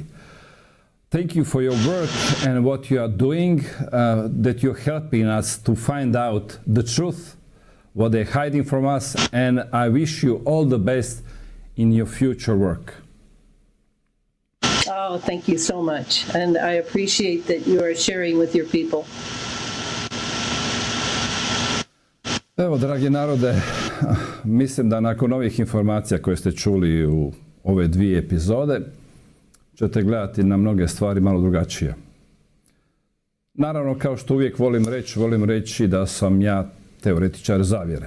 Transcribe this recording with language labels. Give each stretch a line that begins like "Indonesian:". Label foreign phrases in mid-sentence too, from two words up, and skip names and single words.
English: Thank you for your work and what you are doing, that you're helping us to find out the truth, what they're hiding from us, and I wish you all the best in your future work. Oh, thank you so much, and I appreciate that you are sharing with your people.
Bosnian: Evo, dragi narode, mislim da nakon ovih informacija koje ste čuli u ove dvije epizode, ćete gledati na mnoge stvari malo drugačije. Naravno, kao što uvijek volim reći da sam ja teoretičar zavjere.